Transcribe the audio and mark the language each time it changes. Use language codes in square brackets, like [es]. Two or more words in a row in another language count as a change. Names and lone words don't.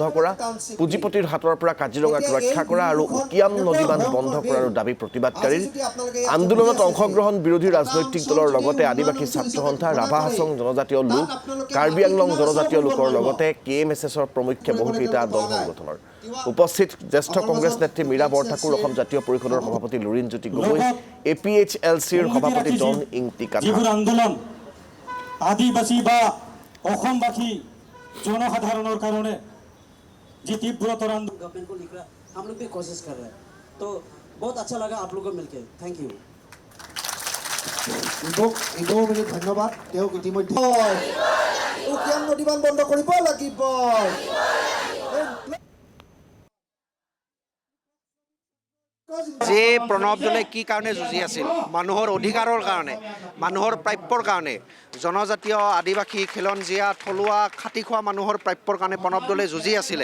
[as] কৰা পুঁজিপতিৰ হাতৰ পৰা কাজিৰঙাক ৰক্ষা কৰা আৰু উকিয়াম নদী বান্ধ বন্ধ কৰাৰো দাবী প্ৰতিবাদকাৰীৰ আন্দোলনত অংশগ্ৰহণ বিৰোধী ৰাজনৈতিক দলৰ লগতে আদিবাসী ছাত্ৰ সন্থা ৰাভা হাছং জনজাতীয় লোক কাৰ্বি আংলং জনজাতীয় লোকৰ লগতে কেএমএছএছৰ প্ৰমুখ্যে বহুকেইটা দল সংগঠনৰ উপস্থিত জ্যেষ্ঠ কংগ্ৰেছ নেত্ৰী মীৰা বৰঠাকুৰ অসম জাতীয় পৰিষদৰ সভাপতি লুৰিণজ্যোতি গগৈ এপিএইচএলচিৰ সভাপতি জন ইংতিকা আন্দোলন আদিবাসী বা অসমবাসী জনসাধাৰণৰ কাৰণে যে तीव्रतर [hi] गवर्नमेंट को लिख रहा हम लोग भी कोशिश कर रहे हैं तो बहुत अच्छा लगा आप लोगों को मिलके [en] thank you [as] ধন্যবাদ তেওঁক ইতিমধ্যে উকিয়াম নদী বান্ধ বন্ধ কৰিব লাগিব যে প্ৰণৱ দলে কি কাৰণে যুঁজি আছিল মানুহৰ অধিকাৰৰ কাৰণে মানুহৰ প্ৰাপ্যৰ কাৰণে জনজাতীয় আদিবাসী খিলঞ্জীয়া থলুৱা খাটি খোৱা মানুহৰ প্ৰাপ্যৰ কাৰণে প্ৰণৱ দলে যুঁজি আছিলে